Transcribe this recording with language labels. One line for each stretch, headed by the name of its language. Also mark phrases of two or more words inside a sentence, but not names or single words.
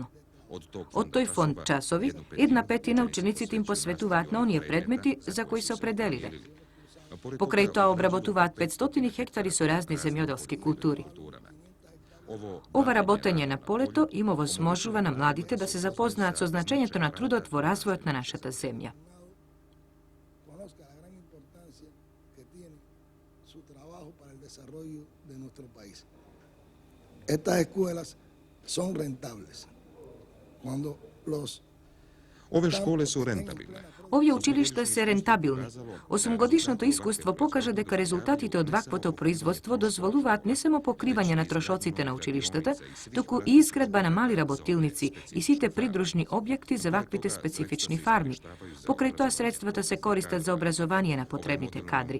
Macedonian: Од тој фонд часови, 1/5 учениците им посветуваат на оние предмети за кои се определиле. Покрај тоа обработуваат 500 хектари со разни земјоделски култури. Ова работење на полето им овозможува на младите да се запознаат со значењето на трудот во развојот на нашата земја.
Spanish: Conozca la gran importancia que tiene su trabajo para el desarrollo de nuestro país. Estas escuelas son rentables. Cuando los
Serbian: Ove škole su rentabilne.
Macedonian: Овие училишта се рентабилни. 8-годишното искуство покажа дека резултатите од ваквото производство дозволуваат не само покривање на трошоците на училиштата, туку и изградба на мали работилници и сите придружни објекти за ваквите специфични фарми. Покрај тоа средствата се користат за образование на потребните кадри.